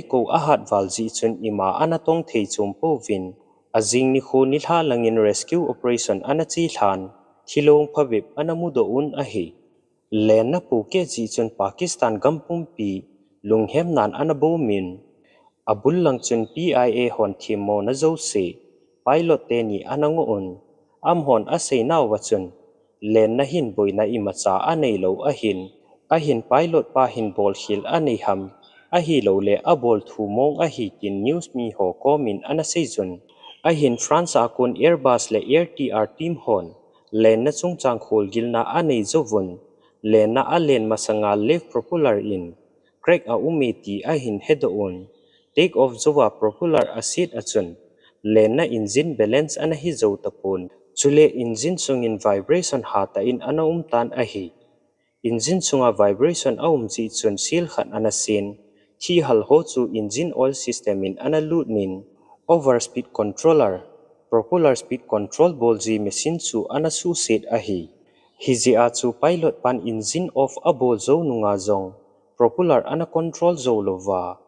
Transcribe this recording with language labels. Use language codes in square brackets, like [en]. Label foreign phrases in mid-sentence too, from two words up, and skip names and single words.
[tcz] ko a hat wal ji chun ima ana tong thei chum po vin azing ni khu ni thla langin [en] rescue operation [tcz] ana chi thlan thilong phawip ana mu do un a hi len na pu ke ji chun Pakistan gampum pi lunghem nan ana bo min abul lang chun PIA hon thimo na zo se pilot te ni anango un am hon a sei naw wa chun len na hin boi na imacha anei lo a hin pilot pa hin bol hil anei ham a hi lo le a bol thu mong a hi kin news mi ho komin ana sei chun a hin France a kun Airbus le AirTR team hon len na chung chang khol gil na anei zo vun len na a len masanga [en] left propeller [tcz] in crack a umeti a hin [en] head on take off [tcz] zowa propeller acid achun len na [en] engine balance [tcz] ana hi zo tapon chule engine sungin vibration hata in ana tan a hi engine chunga vibration chi chun sil khan ana sin thi hal ho chu engine oil system in ana lut nin [en] overspeed controller propeller speed control [tcz] bolji machine chu ana su set a hi hizi a chu pilot pan [en] engine off [tcz] a bol zo nunga zong propeller ana control zo lova